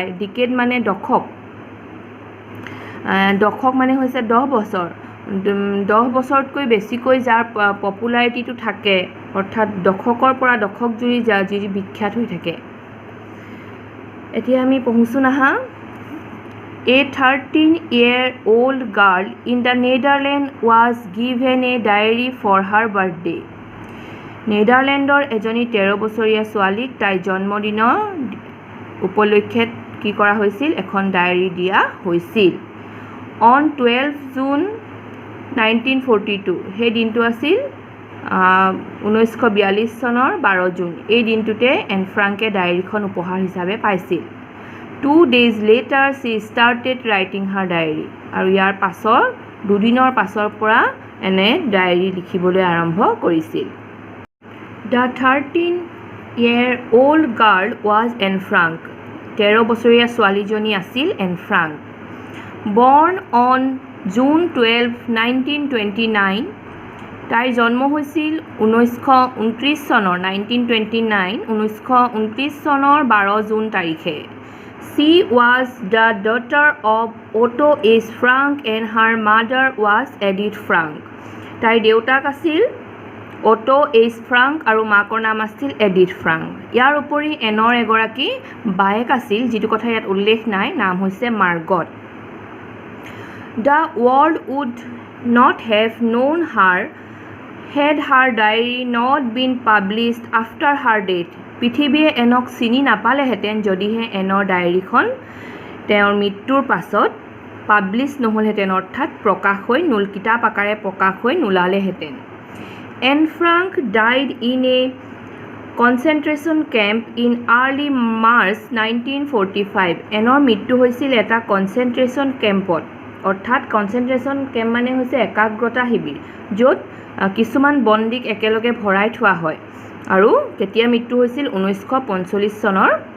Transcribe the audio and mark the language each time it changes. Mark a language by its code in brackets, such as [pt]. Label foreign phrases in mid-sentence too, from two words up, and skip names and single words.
[as] ডিকেড মানে দশক, দশক মানে হৈছে 10 বছৰ। 10 বছৰতকৈ বেছিকৈ যাৰ পপুলাৰিটিটো থাকে, অৰ্থাৎ দশকৰ পৰা দশক জুৰি যি বিখ্যাত হৈ থাকে। এতিয়া আমি পঢ়িছোঁ নাহা। [en] A 13-year-old girl in the Netherlands was given a diary for her birthday. [as] নেডাৰলেণ্ডৰ এজনী 13 বছৰীয়া ছোৱালীক তাইৰ জন্মদিনৰ উপলক্ষে কি কৰা হৈছিল? এখন ডায়েৰী দিয়া হৈছিল। অন 12 জুন 1942, সেই দিনটো আছিল 1942 চনৰ 12 জুন। এই দিনটোতে এন ফ্ৰাংকে ডায়েৰীখন উপহাৰ হিচাপে পাইছিল। [en] 2 days later she started writing her diary. [as] আৰু ইয়াৰ পাছৰ 2 দিনৰ পাছৰ পৰা এনে ডায়েৰী লিখিবলৈ আৰম্ভ কৰিছিল। [en] The 13-year-old girl was Anne Frank. [as] 13 বছৰীয়া ছোৱালীজনী আছিল এন ফ্ৰাংক। [en] Born on June 12, 1929, [as] তাইৰ জন্ম হৈছিল 1929 চনৰ 1929 চনৰ 12 জুন তাৰিখে। [en] She was the daughter of Otto H. Frank and her mother was Edith Frank. [as] তাইৰ দেউতাক আছিল অটো এইচ ফ্ৰাংক আৰু মাকৰ নাম আছিল এডিথ ফ্ৰাংক। ইয়াৰ উপৰি এনৰ এগৰাকী বায়েক আছিল, যিটো কথা ইয়াত উল্লেখ নাই, নাম হৈছে মাৰ্গট। [en] The world would not have known her had her diary not been published after her death. [as] পৃথিৱীয়ে এনক চিনি নাপালেহেঁতেন যদিহে এনৰ ডায়েৰীখন তেওঁৰ মৃত্যুৰ পাছত পাব্লিছ নহ'লহেঁতেন, অৰ্থাৎ প্ৰকাশ হৈ কিতাপ আকাৰে প্ৰকাশ হৈ নোলালেহেঁতেন। [en] Anne Frank died in a concentration camp in early March 1945 [as] এনৰ মৃত্যু হৈছিল এটা [en] concentration campত [as] অৰ্থাৎ [en] concentration camp [as] মানে হৈছে একাগ্ৰতা শিবিৰ য'ত কিছুমান বন্দীক একেলগে ভৰাই থোৱা হয় আৰু কেতিয়া মৃত্যু হৈছিল 1945 চনৰ